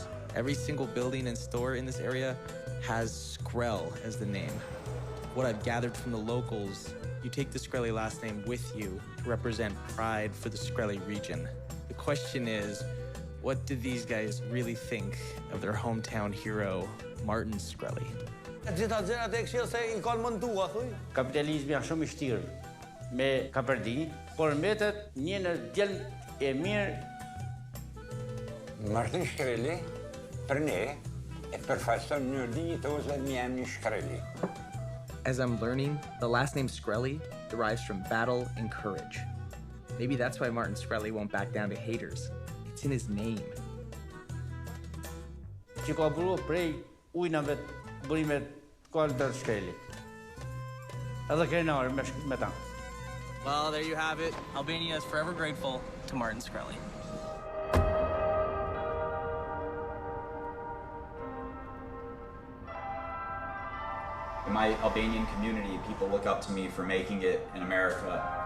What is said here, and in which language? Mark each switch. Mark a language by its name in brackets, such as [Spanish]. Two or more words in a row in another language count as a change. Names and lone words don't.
[English] Every single building and store in this area has Skrell as the name. What I've gathered from the locals, you take the Skrelly last name with you to represent pride for the Skrelly region. The question is, What did these guys really think of their hometown hero, Martin Shkreli? [Albanian] Kapitalizmi është shumë I vështirë me kapërdi, por mbetet një në djalë e mirë. Martin Shkreli për ne e përfaqëson mënyrë dinjitoze emrin Shkreli. [English] As I'm learning, the last name Shkreli derives from battle and courage. Maybe that's why Martin Shkreli won't back down to haters. It's in his name. [Albanian] Që ka buru prej ujnave burimet Walter Shkreli. Edhe krenari me ta. [English] Well, there you have it. Albania is forever grateful to Martin Shkreli. In my Albanian community, people look up to me for making it in America.